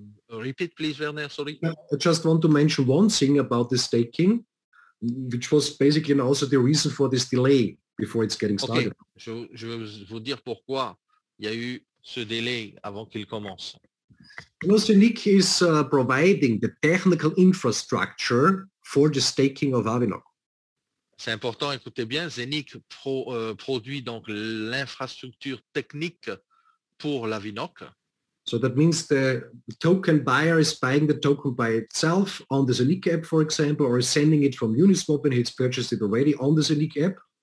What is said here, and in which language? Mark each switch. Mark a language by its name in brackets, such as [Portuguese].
[English] Repeat, please, Werner, sorry. I just want to mention one thing about the staking, which was basically also the reason for this delay before it's getting started. Okay. [French] Je vais vous dire pourquoi il y a eu ce délai avant qu'il commence. [English] You know, Zenik is providing the technical infrastructure for the staking of Avinok. [French] C'est important, écoutez bien, Zenik produit donc l'infrastructure technique pour l'Avinok. [English] So that means the token buyer is buying the token by itself on the Zenic app, for example, or is sending it from Uniswap and he's purchased it already on the Zenic app.